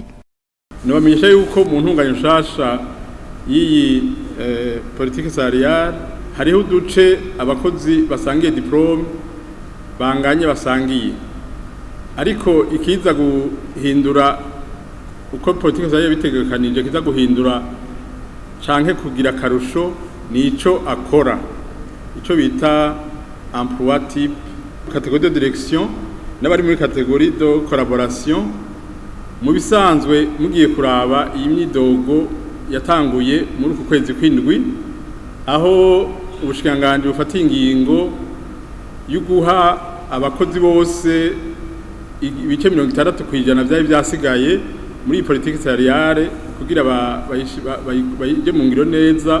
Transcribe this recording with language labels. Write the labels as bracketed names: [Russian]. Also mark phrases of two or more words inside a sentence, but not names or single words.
[Rundi] nobamenyesha yuko mu ntunganya nshasha y'iyi [French] politique salariale [Rundi] hariho uduce abakozi basangiye diplome banganye basangiye, ariko ikiza guhindura uko [French] politique salariale [Rundi] bitegekanije, kiza guhindura canke kugira karusho nico akora, ico bita [French] emploi type, catégorie de direction [Rundi] n'abari muri [French] catégorie de collaboration. [Rundi] Mu bisanzwe mugiye kuraba iyi myidogo yatanguye muri uku kwezi kw'indwi, aho ubushikanganje bufata ingingo yo guha abakozi bose ibice 60% byari byasigaye muri [French] politique salariale [Rundi] kugira bayije mu ngiro neza.